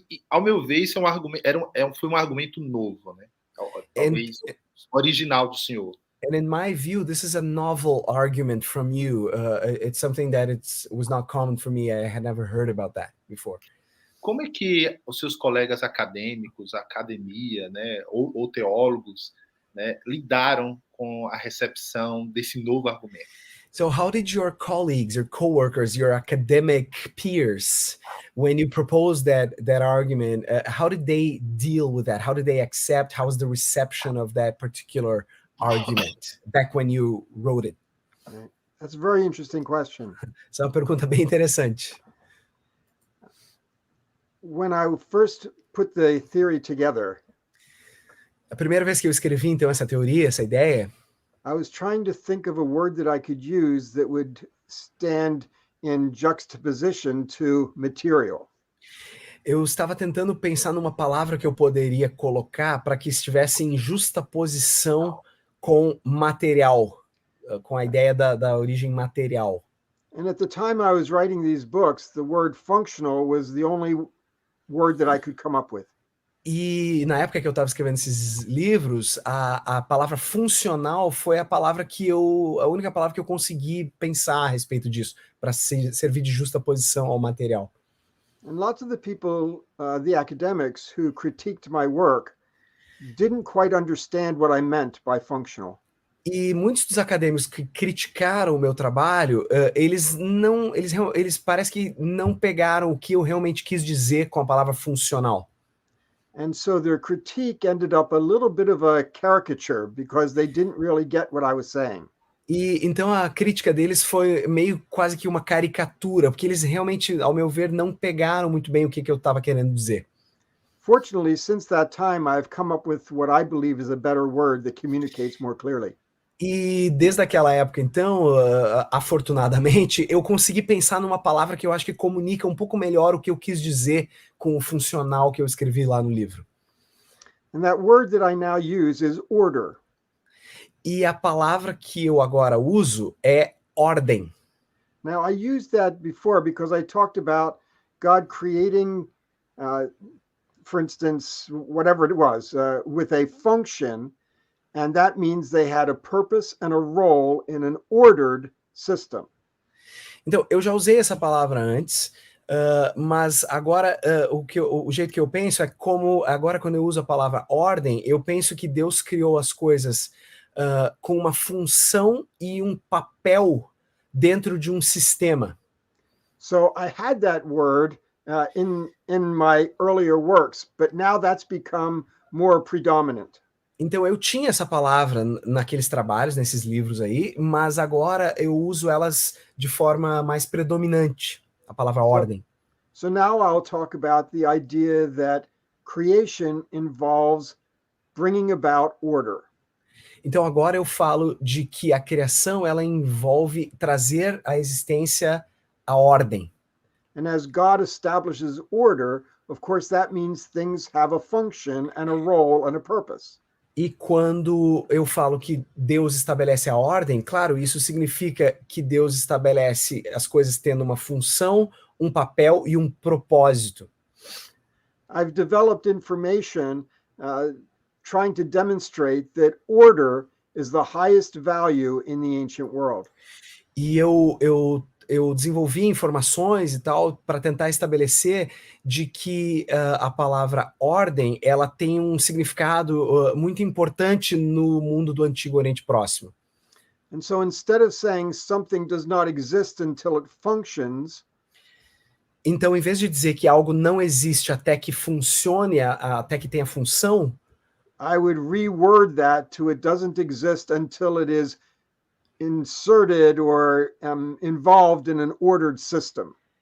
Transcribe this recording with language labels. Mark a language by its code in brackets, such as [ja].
[pt] Ao meu ver, isso é um argumento, foi um argumento novo, né? Talvez original do senhor. [en] And in my view, this is a novel argument from you. It's something that was not common for me. I had never heard about that before. [pt] Como é que os seus colegas acadêmicos, a academia, né, ou teólogos, né, lidaram com a recepção desse novo argumento? [en] So how did your colleagues, your coworkers, your academic peers, when you proposed that argument, how did they deal with that? How did they accept? How was the reception of that particular argument back when you wrote it? That's a very interesting question. [pt] Essa é uma pergunta bem interessante. [en] When I first put the theory together, [pt] A primeira vez que eu escrevi, então, essa teoria, essa ideia, [en] I was trying to think of a word that I could use that would stand in juxtaposition to material. [pt] eu estava tentando pensar numa palavra que eu poderia colocar para que estivesse em justa posição com material, com a ideia da origem material. [en] And at the time I was writing these books, the word functional was the only word that I could come up with. [pt] E na época que eu estava escrevendo esses livros, a palavra funcional foi a única palavra que eu consegui pensar a respeito disso, para servir de justa posição ao material. [en] And lots of the people, the academics who critiqued my work, didn't quite understand what I meant by functional. [pt] E muitos dos acadêmicos que criticaram o meu trabalho, eles parece que não pegaram o que eu realmente quis dizer com a palavra funcional. [en] And so their critique ended up a little bit of a caricature because they didn't really get what I was saying. [pt] E então a crítica deles foi meio quase que uma caricatura, porque eles realmente, ao meu ver, não pegaram muito bem o que eu estava querendo dizer. [en] Fortunately, since that time, I've come up with what I believe is a better word that communicates more clearly. [pt] E desde aquela época, então, afortunadamente, eu consegui pensar numa palavra que eu acho que comunica um pouco melhor o que eu quis dizer com o funcional que eu escrevi lá no livro. [en] And that word that I now use is order. [pt] E a palavra que eu agora uso é ordem. [en] Now, I used that before because I talked about God creating, for instance, whatever it was, with a function, and that means they had a purpose and a role in an ordered system. [pt] Então, eu já usei essa palavra antes, mas agora o jeito que eu penso é como, agora quando eu uso a palavra ordem, eu penso que Deus criou as coisas com uma função e um papel dentro de um sistema. [en] So I had that word in my earlier works, but now that's become more predominant. [pt] Então eu tinha essa palavra naqueles trabalhos, nesses livros aí, mas agora eu uso elas de forma mais predominante, a palavra ordem. [en] So now I'll talk about the idea that creation involves bringing about order. [pt] Então agora eu falo de que a criação ela envolve trazer à existência a ordem. [en] And as God establishes order, of course that means things have a function and a role and a purpose. [pt] E quando eu falo que Deus estabelece a ordem, claro, isso significa que Deus estabelece as coisas tendo uma função, um papel e um propósito. [en] I've developed information trying to demonstrate that order is the highest value in the ancient world. [pt] E eu desenvolvi informações e tal para tentar estabelecer de que a palavra ordem ela tem um significado muito importante no mundo do Antigo Oriente Próximo. [en] And so instead of saying something does not exist until it functions, [pt] então, em vez de dizer que algo não existe até que funcione, até que tenha função, [en] I would reword that to it doesn't exist until it is inserted or involved in an ordered system.